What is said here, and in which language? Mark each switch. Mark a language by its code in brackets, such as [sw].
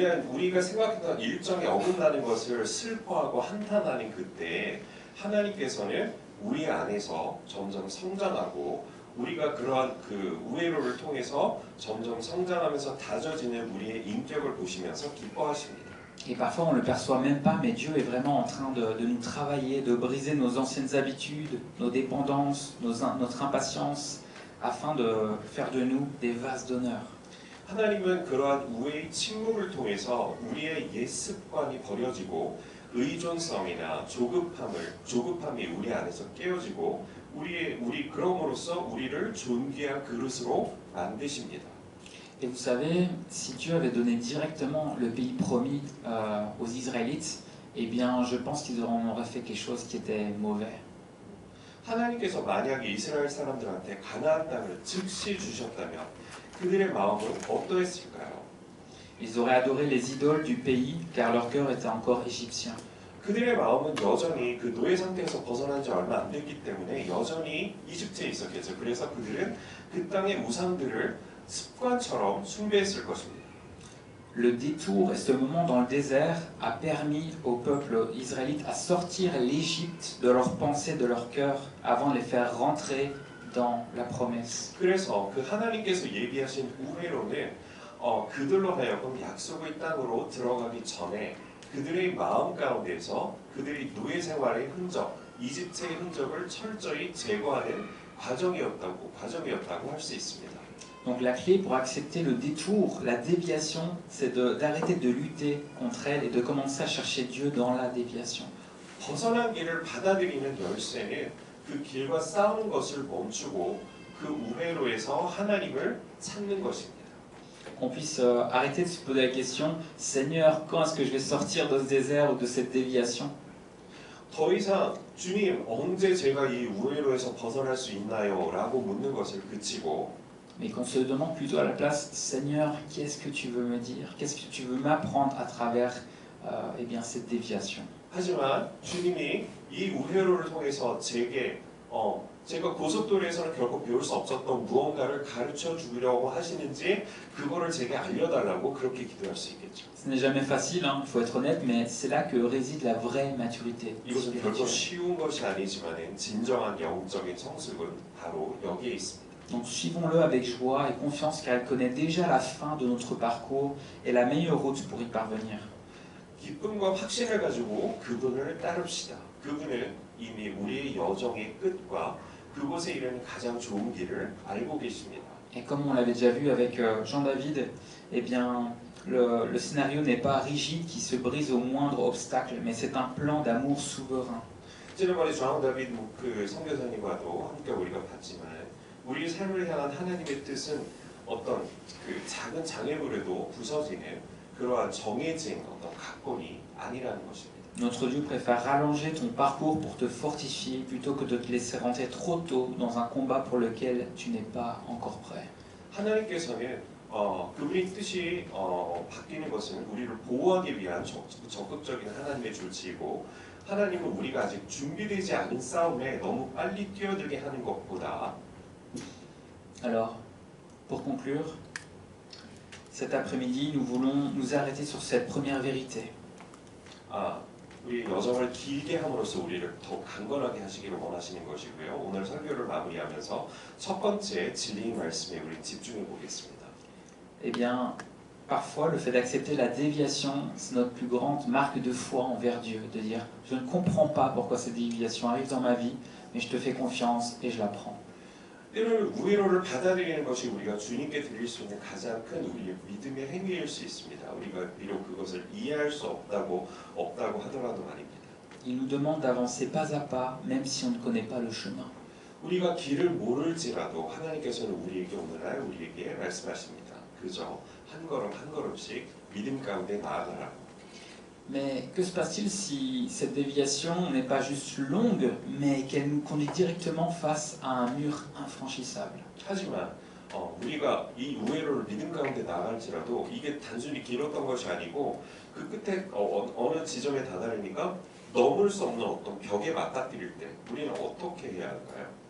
[ko] 우리가 생각했던 일정에 어긋나는 것을 슬퍼하고 한탄하는 그때 하나님께서는 우리 안에서 점점 성장하고 우리가 그러한 그 우회로를 통해서 점점 성장하면서 다져지는 우리의 인격을 보시면서 기뻐하십니다. [fr] Et parfois on ne le perçoit même pas, mais Dieu est vraiment en train de nous travailler, de briser nos anciennes habitudes, nos dépendances, notre impatience, afin de faire de nous des vases d'honneur. [ko] 하나님은 그러한 우회의 침묵을 통해서 우리의 옛 습관이 버려지고 의존성이나 조급함이 우리 안에서 깨어지고 그럼으로써 우리를 존귀한 그릇으로 만드십니다. [fr] Et vous savez, si Dieu avait donné directement le pays promis aux Israélites, eh bien, je pense qu'ils auraient fait quelque chose qui était mauvais. [ko] 하나님께서 만약에 이스라엘 사람들한테 가나안 땅을 즉시 주셨다면 그들의 마음은 어떠했을까요? [fr] Ils auraient adoré les idoles du pays car leur cœur était encore égyptien. [ko] 그들의 마음은 여전히 그 노예 상태에서 벗어난 지 얼마 안 됐기 때문에 여전히 이집트에 있었겠죠. 그래서 그들은 그 땅의 우상들을 습관처럼 숭배했을 것입니다. [fr] Le détour et ce moment dans le désert a permis au peuple israélite à sortir l'Égypte de leurs pensées, de leur cœur, avant de les faire rentrer dans la promesse. [ko] 그래서 그 하나님께서 예비하신 우회로는 그들로 하여금 약속의 땅으로 들어가기 전에 그들의 마음 가운데서 그들이 노예 생활의 흔적, 이집트의 흔적을 철저히 제거하는 과정이었다고 할 수 있습니다. [fr] Donc la clé pour accepter le détour, la déviation, c'est d'arrêter de lutter contre elle et de commencer à chercher Dieu dans la déviation. [ko] 벗어난 길을 받아들이는 열쇠는 그 길과 싸우는 것을 멈추고 그 우회로에서 하나님을 찾는 것입니다. [fr] Qu'on puisse arrêter de se poser la question, Seigneur, quand est-ce que je vais sortir de ce désert ou de cette déviation? [ko] 더 이상 주님 언제 제가 이 우회로에서 벗어날 수 있나요? 라고 묻는 것을 그치고 [fr] Mais qu'on se demande plutôt à la place, Seigneur, qu'est-ce que tu veux me dire? Qu'est-ce que tu veux m'apprendre à travers eh bien, cette déviation? [ko] 하지만 주님이 이 우회로를 통해서 제가 고속도로에서는 결코 배울 수 없었던 무언가를 가르쳐 주려고 하시는지 그거를 제게 알려달라고 그렇게 기도할 수 있겠죠. [fr] Ce n'est jamais facile, il faut être honnête, mais c'est là que réside la vraie maturité [ko] 이것은 결코 [fr] spirituelle. [ko] 쉬운 것이 아니지만 진정한 영적인 성숙은 바로 여기에 있습니다. [fr] Donc suivons-le avec joie et confiance car il connaît déjà la fin de notre parcours et la meilleure route pour y parvenir. [ko] 기쁨과 확신을 가지고 그분을 따릅시다. 그분은 이미 우리의 여정의 끝과 그곳에 이르는 가장 좋은 길을 알고 계십니다. [fr] Et comme on l'avait déjà vu avec Jean-David, eh bien, le scénario n'est pas rigide qui se brise au moindre obstacle, mais c'est un plan d'amour souverain. [ko] 지난번에 존 다비드 그 선교사님과도 함께 우리가 봤지만 우리 삶을 향한 하나님의 뜻은 어떤 그 작은 장애물에도 부서지는 그러한 정해진 어떤 각본이 아니라는 것입니다. [fr] Notre Dieu préfère rallonger ton parcours pour te fortifier plutôt que de te laisser rentrer trop tôt dans un combat pour lequel tu n'es pas encore prêt. [ko] 하나님께서는 그분의 뜻이 바뀌는 것은 우리를 보호하기 위한 적극적인 하나님의 조치이고 하나님은 우리가 아직 준비되지 않은 싸움에 너무 빨리 뛰어들게 하는 것보다 [fr] Alors, pour conclure, cet après-midi, nous voulons nous arrêter sur cette première vérité. [ko] 우리 여정을 길게 함으로써 우리를 더 강건하게 하시기를 원하시는 것이고요. 오늘 설교를 마무리하면서 첫 번째 진리의 말씀에 우리 집중해 보겠습니다. [fr] Eh bien, parfois, le fait d'accepter la déviation, c'est notre plus grande marque de foi envers Dieu, de dire « Je ne comprends pas pourquoi cette déviation arrive dans ma vie, mais je te fais confiance et je la prends. » [ko] 때로는 우회로를 받아들이는 것이 우리가 주님께 드릴 수 있는 가장 큰 우리의 믿음의 행위일 수 있습니다. 우리가 비록 그것을 이해할 수 없다고 하더라도 말입니다. [fr] Il nous demande d'avancer pas à pas, même si on ne connaît pas le chemin. [ko] 우리가 길을 모를지라도 하나님께서는 우리에게 오늘날 우리에게 말씀하십니다. 그저 한 걸음 한 걸음씩 믿음 가운데 나아가라고. [fr] Mais que se passe-t-il si cette déviation n'est pas juste longue, mais qu'elle nous conduit directement face à un mur infranchissable? [ko] 하지만 우리가 이 우회로를 믿음 가운데 나갈지라도 이게 단순히 길었던 것이 아니고 그 끝에 어느 지점에 다다르니까 넘을 수 없는 어떤 벽에 맞닥뜨릴 때 우리는 어떻게 해야 할까요?